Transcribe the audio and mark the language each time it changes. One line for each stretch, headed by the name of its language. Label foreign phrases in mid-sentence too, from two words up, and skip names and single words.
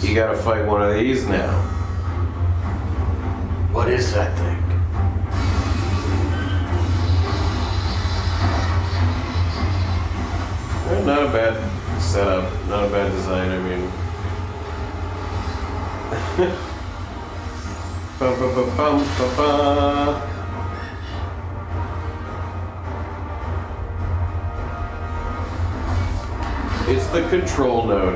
English: You gotta fight one of these now. What is that thing? Well, not a bad setup, not a bad design, I mean. Ba-ba-ba-bum-ba-ba. It's the control node.